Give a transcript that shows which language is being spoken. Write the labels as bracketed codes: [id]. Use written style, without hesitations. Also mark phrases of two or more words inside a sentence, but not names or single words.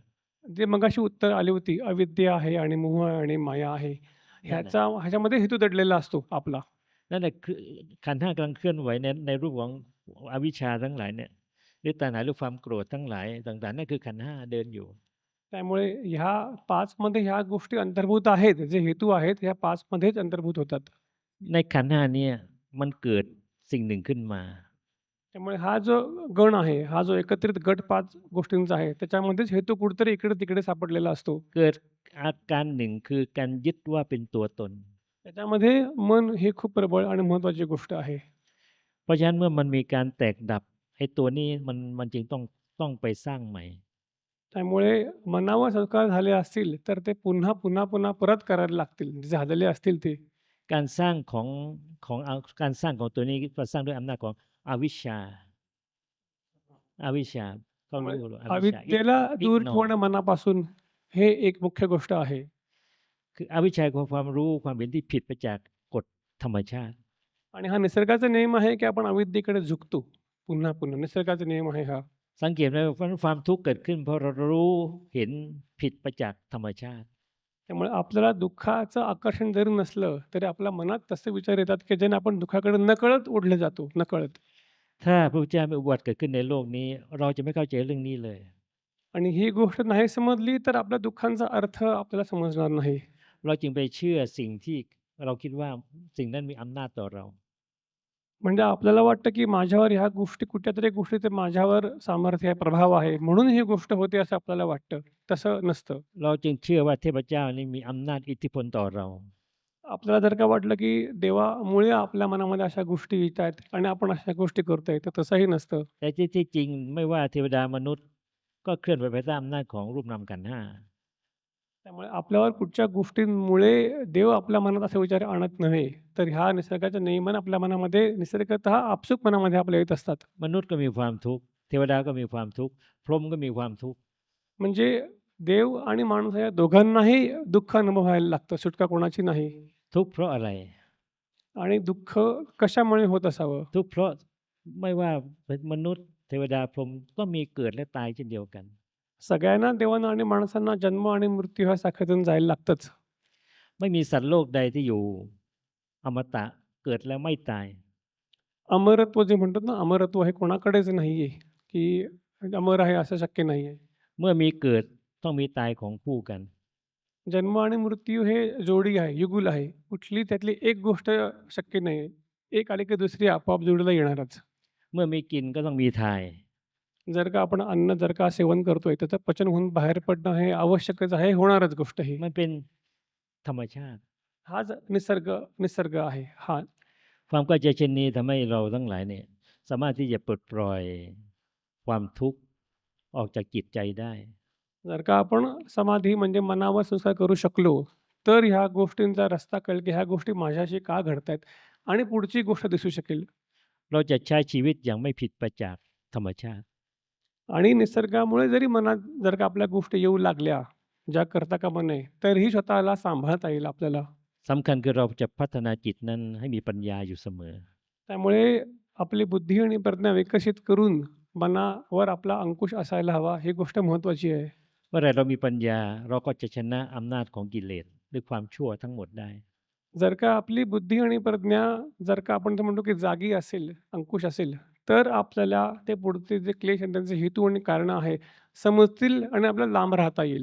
[mr] जे मगाशी उत्तर आली होती अविद्या आहे आणि मोह आणि माया आहे. ह्याच्यामध्ये हेतू दडलेला असतो आपला. [th] นั่นแหละคือขันธ์ห้ากำลังเคลื่อนไหวในรูปของอวิชชาทั้งหลายเนี่ยหรือตัณหาหรือความโกรธทั้งหลายต่างๆนั่นคือขันธ์ห้าเดินอยู่ [mr] त्यामुळे ह्या 5 मध्ये ह्या गोष्टी अंतर्भूत आहेत. जे हेतू आहेत ह्या 5 मध्येच अंतर्भूत होतात. [th] ในขันธ์ห้าเนี่ยมันเกิดสิ่งหนึ่งขึ้นมา [mr] त्यामुळे हा जो गण आहे, हा जो एकत्रित गट 5 गोष्टींचा आहे, त्याच्यामध्येच हेतू कुठेतरी इकडे-तिकडे सापडलेला असतो. [th] เกิดอาการหนึ่งคือการยึดว่าเป็นตัวตน [mr] त्याच्यामध्ये मन ही खूप प्रबळ आणि महत्त्वाची गोष्ट आहे. [th] เพราะฉะนั้นเมื่อมันมีการแตกดับไอ้ตัวนี้มันจึงต้องไปสร้างใหม่ [mr] त्यामुळे मनावर संस्कार झाले असतील तर ते पुन्हा पुन्हा पुन्हा परत करायला लागतील जे झालेले असतील ते. [th] การสร้างของการสร้างของตัวนี้ก็สร้างด้วยอำนาจของอวิชชาก็ [mr] त्यामुळे [th] รู้อวิชชา [mr] अविद्येला दूर ignore ठेवणं मनापासून हे एक मुख्य गोष्ट आहे. [th] คืออวิชชาคือความรู้ความเห็นที่ผิดไปจากกฎธรรมชาติ [mr] आणि हा निसर्गाचा नियम आहे की आपण अविद्येकडे झुकतो पुन्हा पुन्हा. निसर्गाचा नियम आहे हा. [th] สังเกตไหมว่าความทุกข์เกิดขึ้นเพราะเรารู้เห็นผิดไปจากธรรมชาติ [mr] त्यामुळे आपल्याला दुःखाचं आकर्षण जरी नसलं तरी आपल्या मनात तसे विचार येतात की ज्याने आपण दुःखाकडे नकळत ओढले जातो नकळत. [th] ถ้าพระพุทธเจ้าไม่อุบัติเกิดขึ้นในโลกนี้ เราจะไม่เข้าใจเรื่องนี้เลย [mr] आणि ही गोष्ट नाही समजली तर आपल्या दुःखांचा अर्थ आपल्याला समजणार नाही. [th] เราจึงไปเชื่อสิ่งที่เราคิดว่าสิ่งนั้นมีอำนาจต่อเรา [mr] म्हणजे आपल्याला वाटतं की माझ्यावर ह्या गोष्टी कुठल्यातरी गोष्टीचे माझ्यावर सामर्थ्य आहे, प्रभाव आहे म्हणून ही गोष्ट होते असं आपल्याला वाटतं. तसं नसतं. [th] เราจึงเชื่อว่าเทพเจ้านี้มีอำนาจอิทธิพลต่อเรา [mr] आपल्याला जर का वाटलं की देवामुळे आपल्या मनामध्ये अशा गोष्टी येत आहेत आणि आपण अशा गोष्टी करतोय तर तसंही नसतं. [th] แต่ที่จริงไม่ว่าเทวดามนุษย์ก็เคลื่อนไปภายใต้อำนาจของรูปนามขันธ์ห้า [mr] त्यामुळे आपल्यावर कुठच्या गोष्टींमुळे देव आपल्या मनात असे विचार आणत नव्हे तर ह्या निसर्गाच्या नियमाने आपल्या मनामध्ये निसर्गतः आपसूक मनामध्ये आपल्या येत असतात. [th] มนุษย์ก็มีความทุกข์เทวดาก็มีความทุกข์พรหมก็มีความทุกข์ [mr] म्हणजे देव आणि माणूस या दोघांनाही दुःख अनुभवायला लागतं. सुटका कोणाची नाही. [th] ทุกข์เพราะอะไร [mr] आणि दुःख कशामुळे होत असावं? [th] ทุกข์เพราะไม่ว่าเป็นมนุษย์เทวดาพรหมก็มีเกิดและตายเช่นเดียวกัน [mr] सगळ्यांना देवांना आणि माणसांना जन्म आणि मृत्यू ह्या साखळीतून जायला लागतंच. [th] ไม่มีสัตว์โลกใดที่อยู่อมตะเกิดแล้วไม่ตาย [mr] अमरत्व जे म्हणतात ना अमरत्व हे कोणाकडेच नाहीये की अमर आहे असं शक्य नाहीये. [th] เมื่อมีเกิดต้องมีตายของคู่กัน [mr] जन्म आणि मृत्यू हे जोडी आहे, युगुल आहे. कुठली त्यातली एक गोष्ट शक्य नाही. एक आली की दुसरी आपोआप जोडीला येणारच. [th] เมื่อมีกินก็ต้องมีทาย [mr] जर का आपण अन्न जर का सेवन करतोय त्याचं पचन होऊन बाहेर पडणं हे आवश्यकच आहे, होणारच गोष्ट ही. [th] มันเป็นธรรมชาติ [mr] हाच निसर्ग आहे. हा [th] ความเข้าใจเช่นนี้ทำให้เราทั้งหลายเนี่ยสามารถที่จะปลดปล่อยความทุกข์ออกจากจิตใจได้ [mr] जर का आपण समाधी म्हणजे मनावर संस्कार करू शकलो तर ह्या गोष्टींचा रस्ता कळेल की ह्या गोष्टी माझ्याशी का घडतायत आणि पुढची गोष्ट दिसू शकेल. [th] เราจะใช้ชีวิตอย่างไม่ผิดไปจากธรรมชาติ [mr] आणि निसर्गामुळे जरी मनात जर का आपल्या गोष्टी येऊ लागल्या ज्या करता कामा नये तरीही स्वतःला सांभाळता येईल आपल्याला. [th] สำคัญคือเราจะพัฒนาจิตนั้นให้มีปัญญาอยู่เสมอ [mr] त्यामुळे आपली बुद्धी आणि प्रज्ञा विकसित करून मनावर आपला अंकुश असायला हवा ही गोष्ट महत्त्वाची आहे. [th] เมื่อไหรเรามีปัญญาเราก็จะชนะอำนาจของกิเลสหรือความชั่วทั้งหมดได้ [mr] जर का आपली बुद्धी आणि प्रज्ञा जर का आपण ते म्हणतो की जागी असेल, अंकुश असेल तर आपल्याला ते पुढचे जे क्लेश आणि त्यांचे हेतू आणि कारणं आहे समजतील आणि आपल्याला लांब राहता येईल.